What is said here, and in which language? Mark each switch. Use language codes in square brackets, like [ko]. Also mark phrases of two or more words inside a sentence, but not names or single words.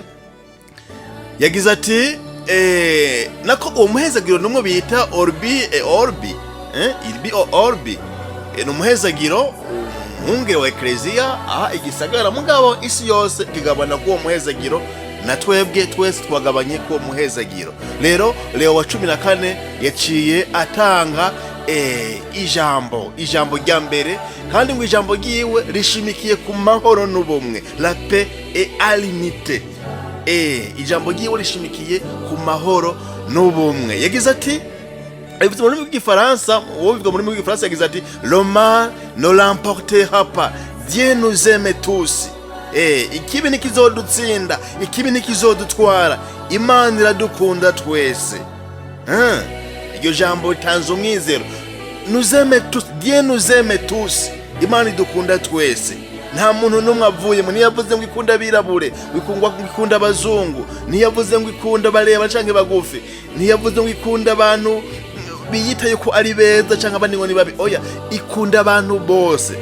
[rn] Yagize ati nako uwo muhezagiro numwe bita Orbi Orbi, n'umuhezagiro umwungere wa eklezia igisagara, mugabo isi yose kigabana ko uwo muhezagiro, na twebwe twese twagabanye ko muhezagiro. Rero Léon wa 14 yaciye atanga ijambo rya mbere, kandi ngo ijambo giwe rishimikiye ku mahoro n'ubumwe, [fr] la paix et l'unité. [rn] Ijambo giwe rishimikiye ku mahoro n'ubumwe. Yagize ati, abivuze mu rurimi rw'igifaransa, uwo bivuga mu rurimi rw'igifaransa yagize ati, [fr] le mal ne l'emportera pas, Dieu nous aime tous. [rn] Ikibi nikizodutsinda, ikibi nikizodutwara, Imana iradukunda twese. Iryo jambo ritanze umwizero. [fr] Nous aime tous, Dieu nous aime tous. [rn] Imana idukunda twese. Nta muntu numwe avuye mu niyavuze ngo ikunda birabure, ikunda abazungu, niyavuze ngo ikunda bareba canke bagufi, niyavuze ngo ikunda abantu biyita yuko ari beza canke abandi ngo ni babi. Oya, ikunda abantu bose.